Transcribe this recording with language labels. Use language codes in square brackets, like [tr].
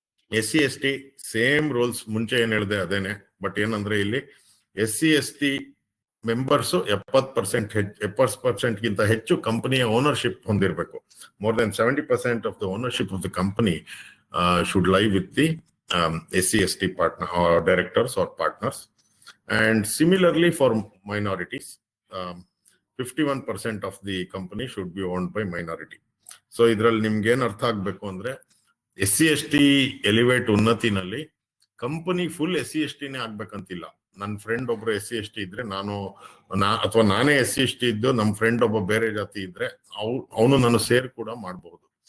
[kn] SC/ST same rules, ಮುಂಚೆ ಏನ್ ಹೇಳಿದೆ ಅದೇನೆ. ಬಟ್ ಏನಂದ್ರೆ ಇಲ್ಲಿ SC/ST ಮೆಂಬರ್ಸ್ 70% ಗಿಂತ ಹೆಚ್ಚು ಕಂಪನಿಯ ಓನರ್ಶಿಪ್ ಹೊಂದಿರಬೇಕು. [en] More than 70% of the ownership of the company should lie with the SC/ST partner or directors or partners. And similarly for minorities, 51% of the company should be owned by minority. [kn] So ಇದ್ರಲ್ಲಿ ನಿಮ್ಗೆ ಏನ್ ಅರ್ಥ ಆಗ್ಬೇಕು ಅಂದ್ರೆ, SC/ST elevate ಉನ್ನತಿನಲ್ಲಿ company full SC/STನೇ ಆಗ್ಬೇಕಂತಿಲ್ಲ. ನನ್ನ friend ಒಬ್ರು SC/ST ಇದ್ರೆ ಅಥವಾ ನಾನೇ SC/ST ಇದ್ದು ನಮ್ಮ ಫ್ರೆಂಡ್ ಒಬ್ಬ ಬೇರೆ ಜಾತಿ ಇದ್ರೆ ಅವನು ನಾನು ಸೇರ್ ಕೂಡ ಮಾಡಬಹುದು.